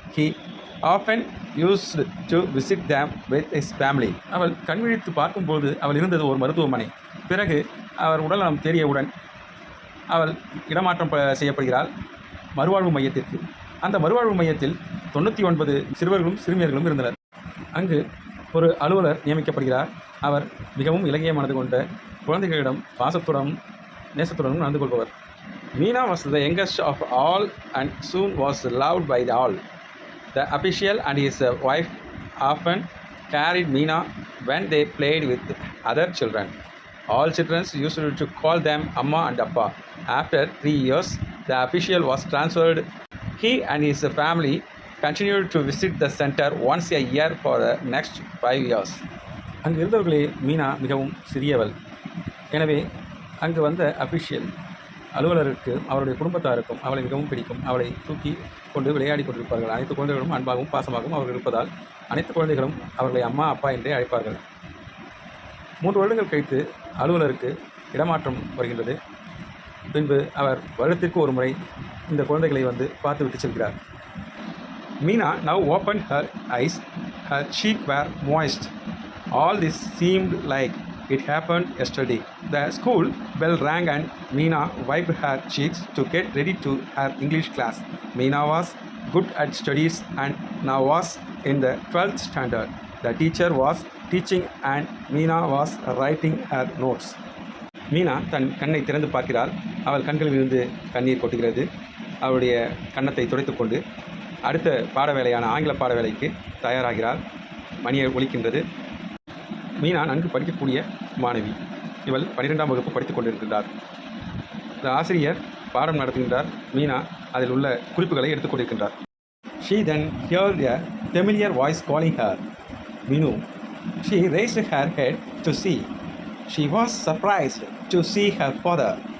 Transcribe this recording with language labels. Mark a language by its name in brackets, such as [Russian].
[English] He often used to visit them with his family. [Tamil] அவள் கண்விழித்து பார்க்கும்போது அவள் இருந்தது ஒரு மருத்துவமனை. பிறகு அவர் உடல்நலம் தேறியவுடன் அவள் இடமாற்றம் செய்யப்படுகிறாள் மறுவாழ்வு மையத்திற்கு. அந்த மறுவாழ்வு மையத்தில் 99 சிறுவர்களும் சிறுமியர்களும் இருந்தனர். அங்கு ஒரு அலுவலர் நியமிக்கப்படுகிறார். அவர் மிகவும் இலகிய மனது கொண்ட குழந்தைகளிடம் பாசத்துடனும் நேசத்துடனும் நடந்து கொள்பவர். [English] Meena was the youngest of all and soon was loved by all. The official and his wife often carried Meena when they played with other children. All children used to call them Amma and Appa. After 3 years, the official was transferred. He and his family continued to visit the center once a year for the next 5 years. [Tamil] அங்கு இருந்தவர்களே மீனா மிகவும் சிறியவள். எனவே அங்கு வந்த official அலுவலருக்கு அவருடைய குடும்பத்தாருக்கும் அவளை மிகவும் பிடிக்கும். அவளை தூக்கி கொண்டு விளையாடி கொண்டிருப்பார்கள். அனைத்து குழந்தைகளும் அன்பாகவும் பாசமாகவும் அவர்கள் இருப்பதால் அனைத்து குழந்தைகளும் அவர்களை அம்மா அப்பா என்றே அழைப்பார்கள். 3 வருடங்கள் கழித்து அலுவலருக்கு இடமாற்றம் வருகின்றது. பின்பு அவர் வருடத்திற்கு ஒரு முறை இந்த குழந்தைகளை வந்து பார்த்து விட்டு செல்கிறார். [English] Meena now opened her eyes. Her cheeks were moist. All this seemed like it happened yesterday. The school bell rang and Meena wiped her cheeks to get ready to her English class. Meena was good at studies and now was in the 12th standard. The teacher was teaching and Meena was writing her notes. [Tamil] Meena தன் கண்ணை திறந்து பார்க்கிறாள். அவள் கண்களில் இருந்து கண்ணீர் கொட்டுகிறது. அவளுடைய கன்னத்தை துடைத்துக்கொண்டு அடுத்த பாட வேலையான ஆங்கில பாட வேலைக்கு தயாராகிறாள். மணியை ஒலிக்கின்றது. மீனா நன்கு படிக்கக்கூடிய மாணவி. இவள் 12ஆம் வகுப்பு படித்துக் கொண்டிருக்கின்றார். இந்த ஆசிரியர் பாடம் நடத்துகின்றார். மீனா அதில் உள்ள குறிப்புகளை எடுத்துக்கொண்டிருக்கின்றார். [English] She then heard a familiar voice calling her, Meenu. She raised her head to see. She was surprised to see her father.